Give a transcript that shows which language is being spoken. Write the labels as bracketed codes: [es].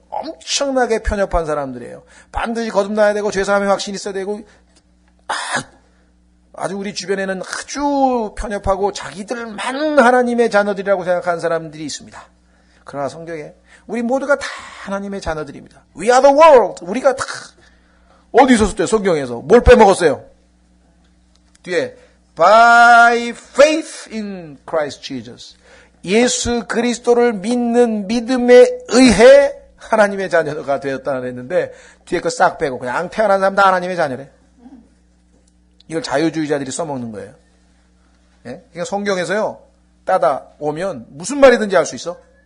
[ko] 엄청나게 편협한 사람들이에요. 반드시 거듭나야 되고 죄사함의 확신이 있어야 되고 아주 우리 주변에는 아주 편협하고 자기들만 하나님의 자녀들이라고 생각하는 사람들이 있습니다. 그러나 성경에 우리 모두가 다 하나님의 자녀들입니다. [en] We are the world. [ko] 우리가 다 어디 있었을 때 성경에서 뭘 빼먹었어요? 뒤에 [en] by faith in Christ Jesus. [ko] 예수 그리스도를 믿는 믿음에 의해 하나님의 자녀가 되었다는 했는데 뒤에 거 싹 빼고 그냥 태어난 사람 다 하나님의 자녀래. 이걸 자유주의자들이 써먹는 거예요. 예? 그러니까 성경에서요 따다 오면 무슨 말이든지 할 수 있어.